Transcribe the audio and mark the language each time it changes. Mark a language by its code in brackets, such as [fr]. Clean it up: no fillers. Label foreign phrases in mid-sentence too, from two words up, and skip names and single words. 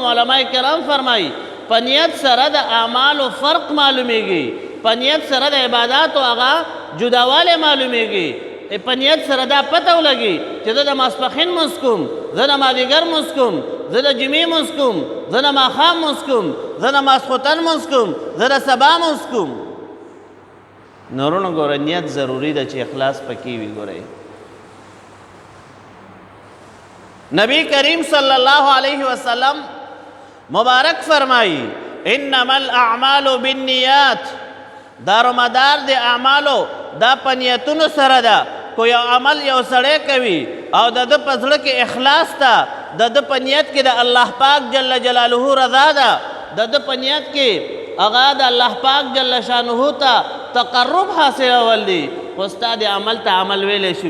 [ps] علما کرام فرمایي په نیت سره د اعمالو فرق معلومیږي، په نیت سره د عباداتو هغه جداوالی معلومیږي، په نیت سره دا پته ولګي چې زه د ماسپښین مونځ کوم، زه د مازدیګر مونځ کوم، زه د جمعې مونځ کوم، زه د ماښام مونځ کوم، زه د ماسخوتن مونځ کوم، زه د سبا مونځ کوم. نو وروڼو ګوره نیت ضروري ده چې اخلاص پکې وي. ګورئ نبی کریم [ar] صلی اللہ علیہ وسلم [ps] مبارک فرمائی [ar] انما الاعمال بالنیات، [ps] دارومدار د اعمالو دا په نیتونو سره ده. کو یو عمل یو سړی کوي او د ده په زړه کې اخلاص ده، د ده په نیت کې د الله پاک [ar] جل جلاله [ps] رضا ده، د ده په نیت کې هغه د الله پاک [ar] جل شانه [ps] ته تقرب حاصلول دي، خو ستا د عمل ته عمل ویلی شي.